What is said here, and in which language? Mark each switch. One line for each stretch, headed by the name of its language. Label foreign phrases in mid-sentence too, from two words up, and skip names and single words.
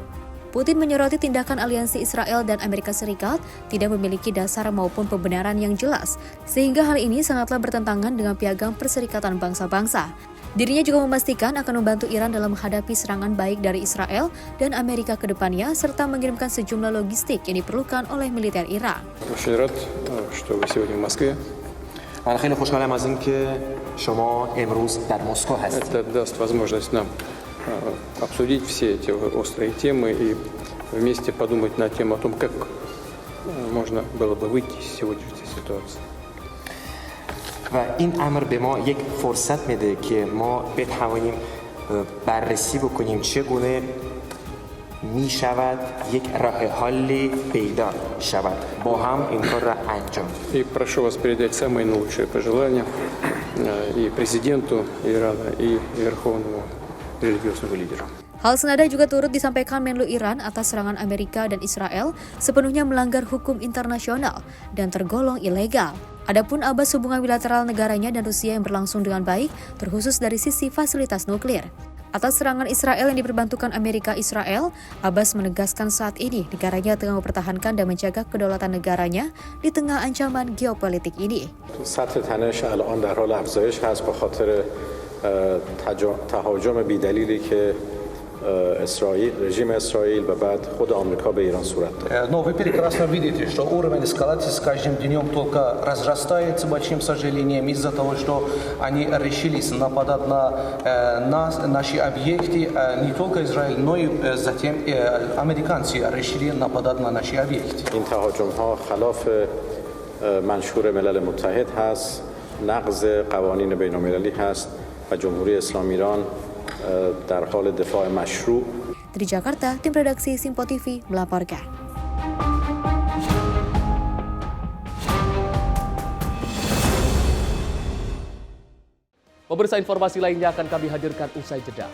Indonesian: Putin menyoroti tindakan aliansi Israel dan Amerika Serikat tidak memiliki dasar maupun pembenaran yang jelas, sehingga hal ini sangatlah bertentangan dengan Piagam Perserikatan Bangsa-Bangsa. Dirinya juga memastikan akan membantu Iran dalam menghadapi serangan baik dari Israel dan Amerika ke depannya, serta mengirimkan sejumlah logistik yang diperlukan oleh militer Iran.
Persian: خیلی خوشحالم از اینکه شما امروز در مسکو هستید.
Russian: Это даст возможность нам обсудить все эти острые темы и вместе подумать на тему о том, как можно было бы выйти из сегодняшней ситуации.
Persian: و این امر به ما یک فرصت میده که ما بتوانیم بررسی بکنیم چگونه می شود یک راه حل پیدا شود با هم این کار را انجام.
Russian: И прошу вас передать самые наилучшие пожелания и президенту Ирана, и верховному религиозному лидеру.
Indonesian: Hal senada juga turut disampaikan Menlu Iran atas serangan Amerika dan Israel sepenuhnya melanggar hukum internasional dan tergolong ilegal. Adapun Abbas hubungan bilateral negaranya dan Rusia yang berlangsung dengan baik, terkhusus dari sisi fasilitas nuklir. Atas serangan Israel yang diperbantukan Amerika Israel, Abbas menegaskan saat ini negaranya tengah mempertahankan dan menjaga kedaulatan negaranya di tengah ancaman geopolitik ini.
Persian: سطح تنش الان در حال افزایش هست به خاطر تهاجم بی‌دلیلی که رژیم اسرائیل و بعد خود آمریکا به ایران صورت داد.
Russian: Но вы прекрасно видите, что уровень эскалации с каждым днем только разрастается, большим сожалением, из-за того, что они решились нападать на наши объекты, не только Израиль, но и затем американцы решили нападать на наши объекты.
Persian: این تهاجم‌ها خلاف منشور ملل متحد هست، نقض قوانین بین‌المللی هست و جمهوری اسلامی ایران در حال دفاع مشروع.
Indonesian: Dari Jakarta, tim redaksi Simpo TV melaporkan. Pemirsa, informasi lainnya akan kami hadirkan usai jeda.